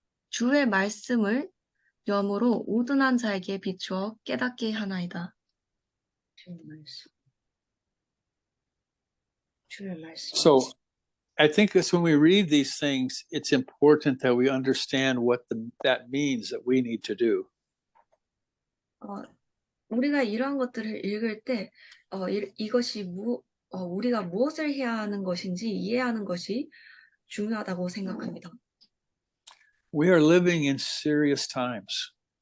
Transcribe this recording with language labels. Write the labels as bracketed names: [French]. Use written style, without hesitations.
[Korean] 주의 말씀을 염으로 우둔한 자에게 비추어 깨닫게 하나이다. 주의 말씀. [English] So I think it's when we read these things, it's important that we understand what that means that we need to do. [Korean] 우리가 이러한 것들을 읽을 때 이것이 우리가 무엇을 해야 하는 것인지 이해하는 것이 중요하다고 생각합니다. [English] We are living in serious times.